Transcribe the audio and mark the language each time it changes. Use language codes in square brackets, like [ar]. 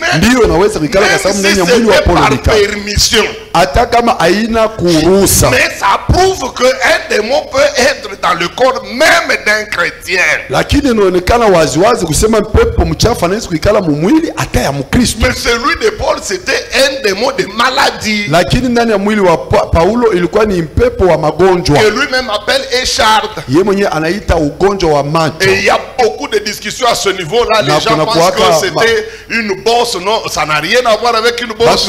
[sw] Ndio naweza kuikala kwa sababu ndani ya mwili wa Paulo nikala. Hata kama haina kuruhusa. [fr] Mais ça prouve que un démon peut être dans le corps même d'un chrétien. [sw] Lakini inaonekana waziwazi kusema pepo mchafu anaweza kuikala mu mwili hata ya Mkristo. [fr] Mais celui de Paul c'était un démon de maladie. [sw] Lakini ndani ya mwili wa Paulo ilikuwa ni pepo wa magonjwa. [fr] Que lui-même appelle écharde. [sw] Yeye mwenyewe anaita ugonjwa wa macho. [fr] Et il y a beaucoup de discussions à ce niveau-là. Les gens pensent que c'était une bosse. Non, ça n'a rien à voir avec une bosse.